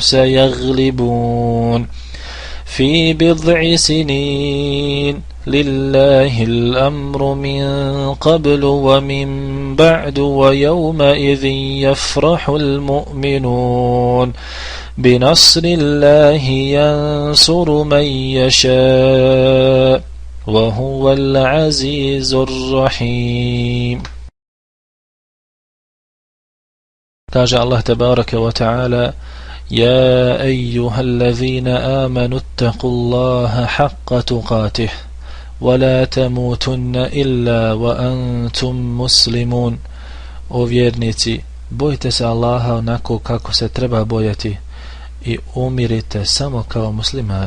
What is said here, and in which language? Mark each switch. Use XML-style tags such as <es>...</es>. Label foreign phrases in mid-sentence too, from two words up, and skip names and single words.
<ar>سيغلبون في بضع سنين لله الأمر من قبل ومن بعد ويومئذ يفرح المؤمنون بنصر الله ينصر من يشاء وهو العزيز الرحيم. kaže Allah تبارك وتعالى: يا أيها الذين آمنوا اتقوا الله حق تقاته ولا تموتن إلا وأنتم مسلمون.</ar> <bs>O vjernici, bojte se Allaha onako kako se treba bojati i umirite samo kao muslimani.</bs>